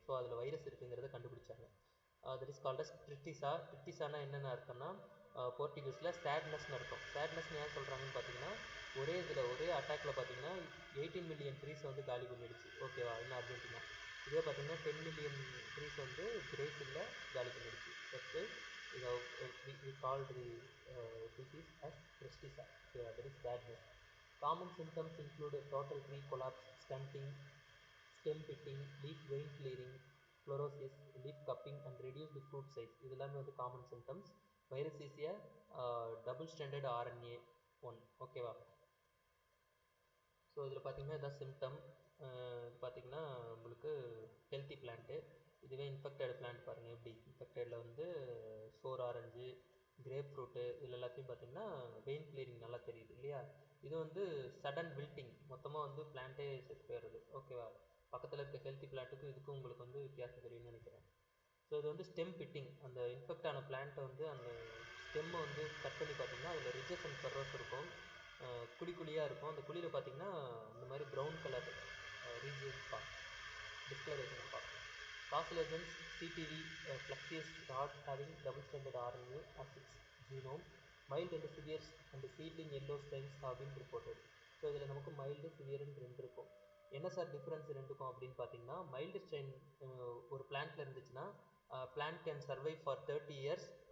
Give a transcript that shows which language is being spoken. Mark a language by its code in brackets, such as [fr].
[ta] So அதில் virus இருக்குங்கிறத கண்டுபிடிச்சாங்க. [en] That is called as ட்ரிட்டிசா. [ta] ட்ரிட்டிசானா என்னென்ன அர்த்தம்னா போர்ட்டுகீஸில் சேட்னஸ்னு அர்த்தம். சேட்னஸ்னு ஏன் சொல்கிறாங்கன்னு பார்த்தீங்கன்னா ஒரே அட்டாக்ல பார்த்தீங்கன்னா 18 மில்லியன் ட்ரீஸ் வந்து காலி பண்ணிடுச்சு. ஓகேவா? இன்னும் அர்ஜென்டினா. இதே பார்த்தீங்கன்னா 10 மில்லியன் ட்ரீஸ் வந்து பிரேசிலில் காலி பண்ணிடுச்சு. [en] First we called the disease as Tristisa. Okay, that is sadness. Common symptoms include total tree collapse, stunting, stem pitting, leaf vein clearing, fluorosis, leaf cupping and reduced fruit size. [ta] இது எல்லாமே வந்து common symptoms. [en] Virus is a double-stranded RNA one. [ta] ஓகேவா? So இதில் பார்த்தீங்கன்னா இதான் symptom. பார்த்தீங்கன்னா உங்களுக்கு healthy plant. இதுவே இன்ஃபெக்டட் பிளான்ட் பாருங்கள் எப்படி. இன்ஃபெக்டடில் வந்து சோர் ஆரஞ்சு, கிரேப் ஃப்ரூட்டு, இதில் எல்லாத்தையும் பார்த்தீங்கன்னா வெயின் கிளியரிங் நல்லா தெரியுது இல்லையா? இது வந்து சடன் வில்ட்டிங், மொத்தமாக வந்து பிளான்ட்டே செத்து போயிடுறது. ஓகேவா? பக்கத்தில் இருக்க ஹெல்த்தி பிளான்ட்டுக்கும் இதுக்கும் உங்களுக்கு வந்து வித்தியாசம் தெரியும்னு நினைக்கிறேன். ஸோ இது வந்து ஸ்டெம் பிட்டிங். அந்த இன்ஃபெக்ட் ஆன பிளான்ட்டை வந்து அந்த ஸ்டெம்மை வந்து கட் பண்ணி பார்த்தீங்கன்னா அதில் ரிஜஸ் அண்ட் ஃபெர்ரோஸ் இருக்கும். குழி குழியாக இருக்கும். அந்த குழியில் பார்த்தீங்கன்னா இந்த மாதிரி ப்ரௌன் கலர் ரீஜியன்ஸ் பார்க்கும், டிஸ்கலரேஷன் பார்க்கும். [en] Carcinogens CTV fluxus rod having double-stranded RNA as its genome. Mild and severe and seedling yellow strains have been reported. [ta] So இதில் நமக்கு மைல்டு சிவியர்னு ரெண்டு இருக்கும். என்ன சார் டிஃப்ரென்ஸ் ரெண்டுக்கும் அப்படின்னு பார்த்தீங்கன்னா, மைல்டு ஸ்ட்ரெயின் ஒரு பிளான்ட்ல இருந்துச்சுன்னா [en] Plant can survive for 30 years.